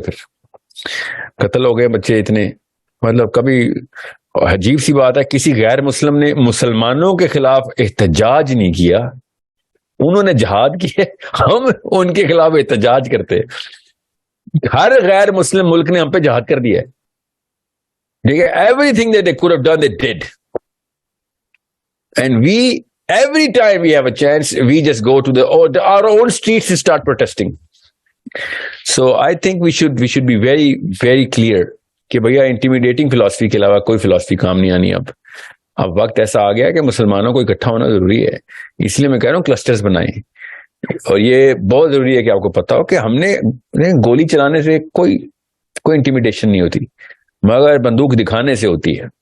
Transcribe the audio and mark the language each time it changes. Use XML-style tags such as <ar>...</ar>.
<ur>پھر قتل ہو گئے بچے اتنے, مطلب کبھی عجیب سی بات ہے, کسی غیر مسلم نے مسلمانوں کے خلاف احتجاج نہیں کیا, انہوں نے جہاد کیا, ہم ان کے خلاف احتجاج کرتے. ہر غیر مسلم ملک نے ہم پہ جہاد کر دیا ہے. ٹھیک ہے,</ur> <en>Everything that they could have done they did, and we every time we have a chance we just go to our own streets and start protesting. So I think we should be very very clear</en> <ur>کہ بھیا intimidating philosophy کے علاوہ کوئی philosophy کام نہیں آنی. اب وقت ایسا آ گیا کہ مسلمانوں کو اکٹھا ہونا ضروری ہے. اس لیے میں کہہ رہا ہوں کلسٹرز بنائیں, اور یہ بہت ضروری ہے کہ آپ کو پتا ہو کہ ہم نے گولی چلانے سے کوئی انٹیمیڈیشن نہیں ہوتی, مگر بندوق دکھانے سے ہوتی ہے.</ur>